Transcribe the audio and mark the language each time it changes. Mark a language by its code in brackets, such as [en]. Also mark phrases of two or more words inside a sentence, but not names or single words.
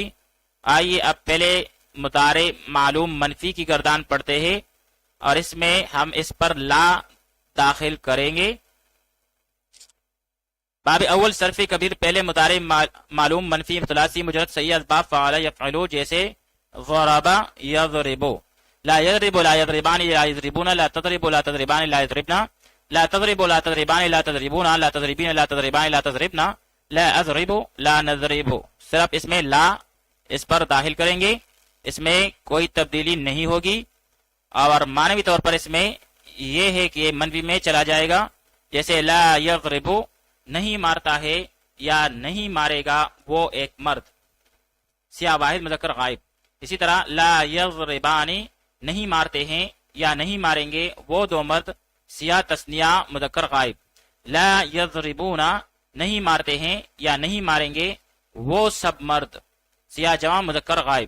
[ur] آئیے اب پہلے مضارع معلوم منفی کی گردان پڑھتے ہیں اور اس میں ہم اس پر لا داخل کریں گے. باب اول صرف کبیر پہلے مضارع معلوم منفی ثلاثی مجرد صحیح اسباب [ar] فعل يفعل [ur] جیسے [ar] ضرب يضرب، لا يضرب لا يضربان لا يضربون، لا تضرب لا تضربان لا يضربن، لا تضرب لا تضربان لا تضربون، لا تضربين لا تضربان لا تضربن، لا أضرب لا نضرب. [ur] صرف اس میں لا اس پر داخل کریں گے، اس میں کوئی تبدیلی نہیں ہوگی اور معنوی طور پر اس میں یہ ہے کہ منفی میں چلا جائے گا. جیسے [ar] لا يضرب [ur] نہیں مارتا ہے یا نہیں مارے گا وہ ایک مرد سیاہ واحد مذکر غائب. اسی طرح [ar] لا یضربانی [ur] نہیں مارتے ہیں یا نہیں ماریں گے وہ دو مرد سیاہ تثنیہ مذکر غائب. [ar] لا یضربونا [ur] نہیں مارتے ہیں یا نہیں ماریں گے وہ سب مرد سیاہ جمع مذکر غائب.